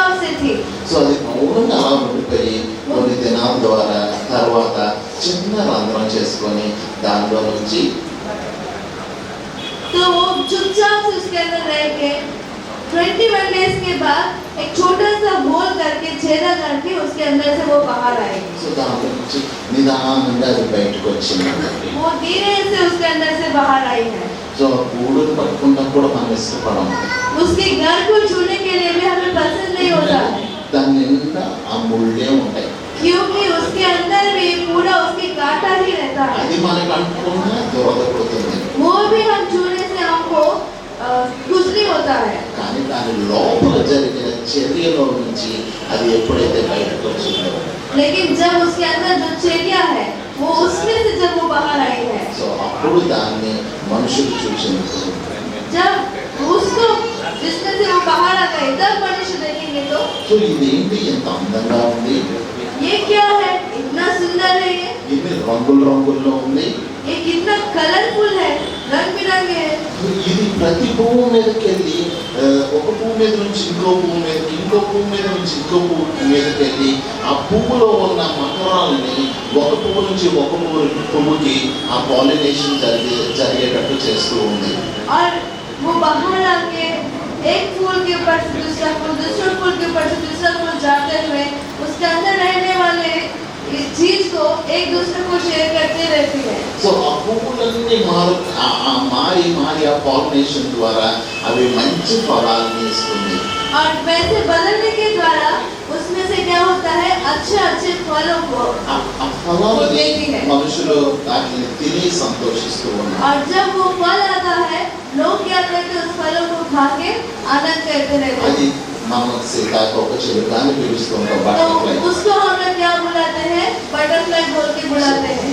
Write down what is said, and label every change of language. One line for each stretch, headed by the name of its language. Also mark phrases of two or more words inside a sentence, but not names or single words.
Hindi: थी।
Telugu: సో అది మౌనంగా అలా ఉండిపోయి కొన్ని దినాల ద్వారా తర్వాత చిన్న రంధ్రం చేసుకొని దానిలో నుంచి
Hindi: तो वो चुपचाप से उसके अंदर रह के 21 डेज के बाद एक छोटा सा होल करके छेदा करके उसके अंदर से वो बाहर आएगी।
Telugu: సో దాని నుంచి నిదానంగా అది బయటకు వచ్చింది.
Hindi: वो धीरे से उसके अंदर से बाहर आई है।
Telugu: సో గూడును పట్టుకుంటాం కూడా మనం ఇష్టపడం.
Hindi: उसके घर को छूने के लिए भी हमें पसंद नहीं होता,
Telugu: దాని నిండా ఆ ముళ్ళే ఉంటాయి.
Hindi: क्योंकि उसके अंदर भी पूरा उसके कांटा ही रहता है।
Telugu: అది మనకు అంటుకున్నా దురద పుడుతుంది.
Hindi: वो भी हम छूने से हमको कुछ नहीं होता है,
Telugu: కానీ దాని లోపల జరిగిన చర్యలో నుంచి అది ఎప్పుడైతే బయటకు వచ్చిందో
Hindi: लेकिन जब उसके अंदर जो चेरिया है वो उसमें से जब वो बाहर आई है,
Telugu: సో అప్పుడు దాన్ని మనుషులు చూసినప్పుడు
Hindi: जब उसको जिसमें से वो बाहर आ गई तब मनुष्य देखेंगे तो
Telugu: సో ఇదేంటి ఎంత అందంగా ఉంది,
Hindi: ये क्या है, इतना सुंदर है,
Telugu: ఇది రంగుల్లో ఉంది,
Hindi: ये कितना कलरफुल है, रंग बिरंगे है।
Telugu: ఇది ప్రతి పువ్వు మీదకి వెళ్ళి ఒక పువ్వు మీద నుంచి ఇంకో పువ్వు మీదకి, ఇంకో పువ్వు మీద నుంచి ఇంకో పువ్వు మీదకి వెళ్ళి ఆ పువ్వులో ఉన్న మకరాలని ఒక పువ్వు నుంచి ఒక పువ్వుకి ఆ పాలినేషన్ జరిగేటట్టు చేస్తూ ఉంది.
Hindi: और वो बाहर आके एक फूल के ऊपर से दूसरा फूल, दूसरे फूल के ऊपर से दूसरा फूल जाते हुए उसके अंदर रहने वाले इस चीज को एक दूसरे को शेयर करते रहती है।
Telugu: సో ఆ పువ్వులన్నీ మారి ఆ పాలినేషన్ ద్వారా అవి మంచి ఫలాన్ని ఇస్తుంది.
Hindi: और वैसे बदलने के द्वारा उसमें से क्या होता है, अच्छे अच्छे फलों को
Telugu: ఆ ఫలాన్ని మనుషులు వాటిని తిని సంతోషిస్తూ ఉన్నారు.
Hindi: और जब वो फल आता है लोग क्या करते हैं, उस फलों को खा के आनंद करते रहते
Telugu: అది
Hindi: हैं।
Telugu: మనం సీతాకోక చిలుక అని పిలుస్తుంటాం.
Hindi: तो
Telugu: బటర్ఫ్లై.
Hindi: उसको हम लोग क्या बुलाते हैं, बटरफ्लाई बोल के बुलाते हैं।